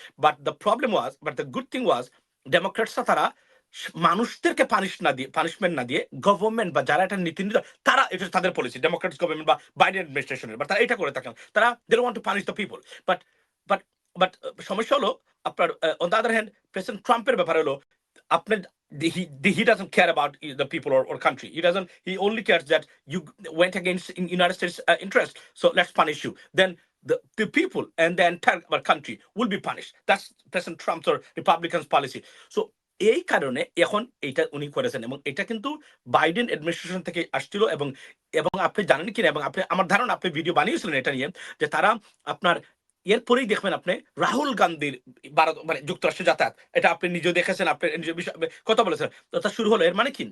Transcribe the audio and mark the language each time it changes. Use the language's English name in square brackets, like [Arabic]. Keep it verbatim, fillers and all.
[English] but the problem was but the good thing was [Bangla] ডেমোক্রেটসরা তারা স- মানুষদেরকে পানিশ না দিয়ে পানিশমেন্ট না দিয়ে গভর্নমেন্ট বা যারা এটা নীতি নির্ধারক তারা এটা তাদের পলিসি ডেমোক্রেটিক গভর্নমেন্ট বা বাইডেন অ্যাডমিনিস্ট্রেশনের, বা তারা এটা করে থাকেন, তারা [English] They want to punish the people. But but but [Bangla] সমস্যা হলো আপনার [English] on the other hand president ট্রাম্পের [Bangla] ব্যাপার হলো আপনার [English] the- he, the, he doesn't care about uh, the people or, or country. He doesn't. He only cares that you went against in United States uh, interest. So let's punish you. Then the, the people and the entire our country will be punished. That's President Trump's or Republicans' policy. [Bangla] So এই কারণে এখন এটা উনি করেছেন এবং এটা কিন্তু Biden administration থেকে আসছিল। এবং এবং আপনি জানেন কিনা, এবং আপনি আমার ধারণা আপনি ভিডিও বানিয়েছিলেন এটা নিয়ে, যে তারা আপনার এরপরেই দেখবেন আপনি রাহুল গান্ধীর ভারত মানে যুক্তরাষ্ট্রে যাতায়াত, এটা আপনি নিজেও দেখেছেন, আপনি নিজের বিষয়ে আপনি কথা বলেছেন। তো তা শুরু হলো, এর মানে কি?